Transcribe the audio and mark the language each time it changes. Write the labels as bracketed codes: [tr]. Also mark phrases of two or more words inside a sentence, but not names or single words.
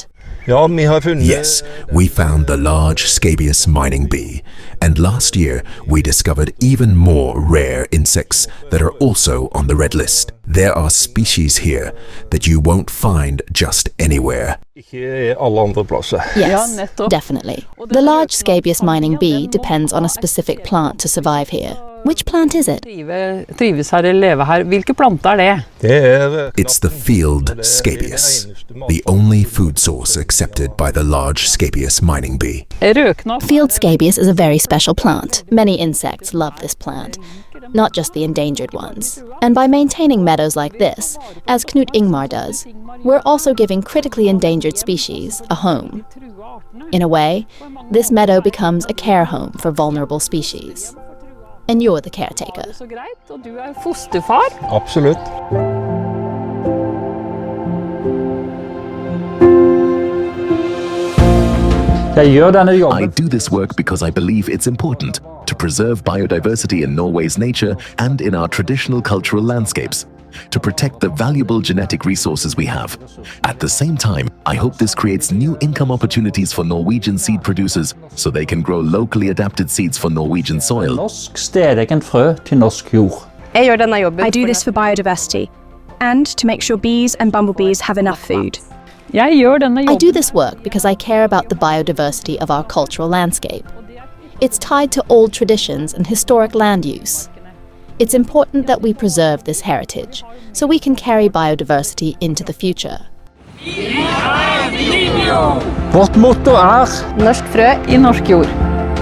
[en] Yes, we found the Large Scabious Mining Bee, and last year we discovered even more rare insects that are also on the red list. There are species here that you won't find just anywhere. Yes, definitely. The Large Scabious Mining Bee depends on a specific plant to survive here. Which plant is it? [no] Trives her eller leve her. Hvilke planter det? [en] It's the field scabious, the only food source accepted by the Large Scabious Mining Bee. [no] Rødknapp. [en] Field scabious is a very special plant. Many insects love this plant, not just the endangered ones. And by maintaining meadows like this, as Knut Ingmar does, we're also giving critically endangered species a home. In a way, this meadow becomes a care home for vulnerable species. And you're the caretaker. [no] Så greit, og du fosterfar. Absolutt. Jeg gjør denne [en] I [no] jobben [en] do this work because I believe it's important to preserve biodiversity in Norway's nature and in our traditional cultural landscapes, to protect the valuable genetic resources we have. At the same time, I hope this creates new income opportunities for Norwegian seed producers so they can grow locally adapted seeds for Norwegian soil. [no] norsk stedegent frø til norsk jord. Jeg gjør denne jobben. [en] I do this for biodiversity and to make sure bees and bumblebees have enough food. [no] Jeg gjør denne [en] I [no] jobben. [en] do this work because I care about the biodiversity of our cultural landscape. It's tied to old traditions and historic land use. It's important that we preserve this heritage so we can carry biodiversity into the future. [no] Vårt motto er Norsk frø I norsk jord.